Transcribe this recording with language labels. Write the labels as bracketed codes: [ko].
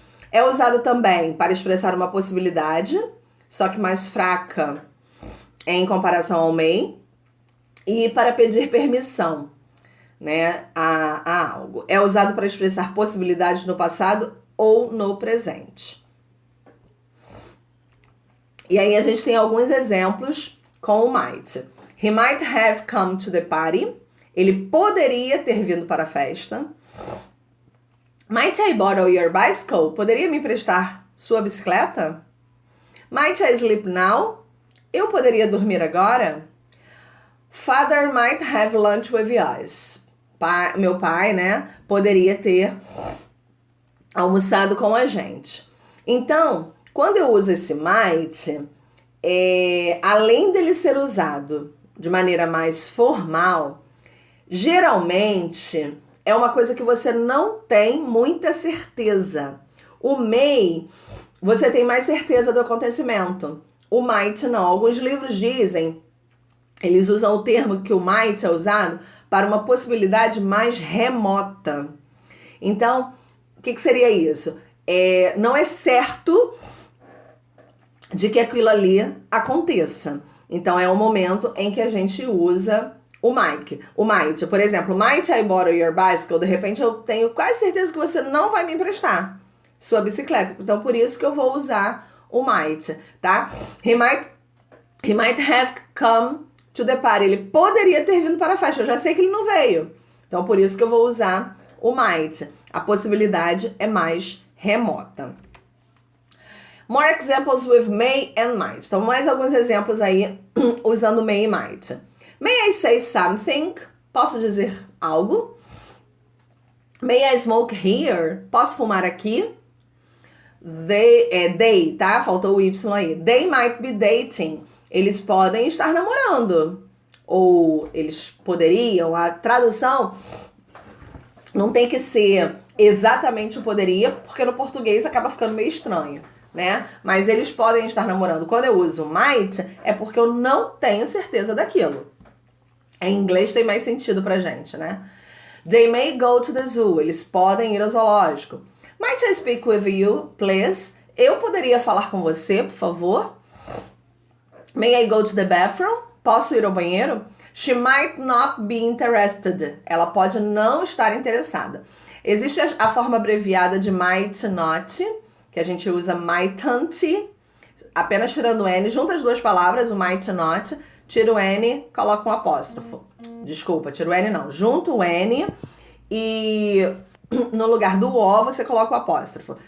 [pt] É usado também para expressar uma possibilidade, só que mais fraca em comparação ao may, e para pedir permissão, né, a algo. É usado para expressar possibilidades no passado ou no presente. E aí a gente tem alguns exemplos com o might. [en] He might have come to the party. [pt] Ele poderia ter vindo para a festa. [en] Might I borrow your bicycle? [pt] Poderia me emprestar sua bicicleta? [en] Might I sleep now? [pt] Eu poderia dormir agora? [en] Father might have lunch with us. [pt] Meu pai, né, poderia ter almoçado com a gente. Então, quando eu uso esse might, além dele ser usado de maneira mais formal, geralmente é uma coisa que você não tem muita certeza. O may, você tem mais certeza do acontecimento. O might não. Alguns livros dizem, eles usam o termo que o might é usado para uma possibilidade mais remota. Então, o que seria isso? Não é certo de que aquilo ali aconteça. Então, é o momento em que a gente usa o might. Por exemplo, [en] might I borrow your bicycle? [pt] De repente, eu tenho quase certeza que você não vai me emprestar sua bicicleta. Então, por isso que eu vou usar o might, tá? [en] He might have come to the party. [pt] Ele poderia ter vindo para a festa. Eu já sei que ele não veio. Então, por isso que eu vou usar o might. A possibilidade é mais remota. [en] More examples with may and might. [pt] Então, mais alguns exemplos aí usando may e might. [en] May I say something? [pt] Posso dizer algo? [en] May I smoke here? [pt] Posso fumar aqui? They, tá? Faltou o Y aí. [en] They might be dating. [pt] Eles podem estar namorando. Ou eles poderiam. A tradução não tem que ser exatamente o poderia, porque no português acaba ficando meio estranho, né? Mas eles podem estar namorando. Quando eu uso might, é porque eu não tenho certeza daquilo. Em inglês tem mais sentido pra gente, né? [en] They may go to the zoo. [pt] Eles podem ir ao zoológico. [en] Might I speak with you, please? [pt] Eu poderia falar com você, por favor? [en] May I go to the bathroom? [pt] Posso ir ao banheiro? [en] She might not be interested. [pt] Ela pode não estar interessada. Existe a forma abreviada de might not, que a gente usa mightn't, apenas tirando o N, junta as duas palavras, o might not, tira o N, coloca um apóstrofo. Desculpa, tira o N não. Junta o N e no lugar do O você coloca o apóstrofo.